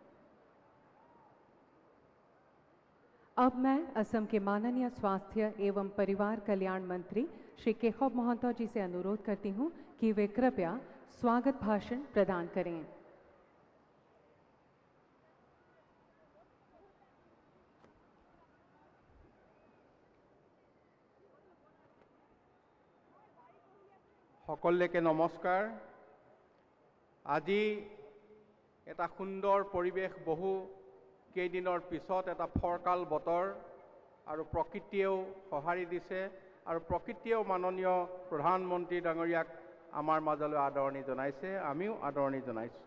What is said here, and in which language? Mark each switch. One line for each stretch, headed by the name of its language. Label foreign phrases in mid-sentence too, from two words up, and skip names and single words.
Hindi: अब मैं असम के माननीय स्वास्थ्य एवं परिवार कल्याण मंत्री श्री केशव महंतो जी से अनुरोध करती हूं कि वे कृपया स्वागत भाषण प्रदान करें।
Assamese: সকলকে নমস্কাৰ। আজি এটা সুন্দৰ পৰিৱেশ, বহু কেইদিনৰ পিছত এটা ফৰকাল বতৰ আৰু প্ৰকৃতিয়েও সঁহাৰি দিছে আৰু প্ৰকৃতিয়েও মাননীয় প্ৰধানমন্ত্ৰী ডাঙৰীয়াক আমাৰ মাজলৈ আদৰণি জনাইছে, আমিও আদৰণি জনাইছোঁ।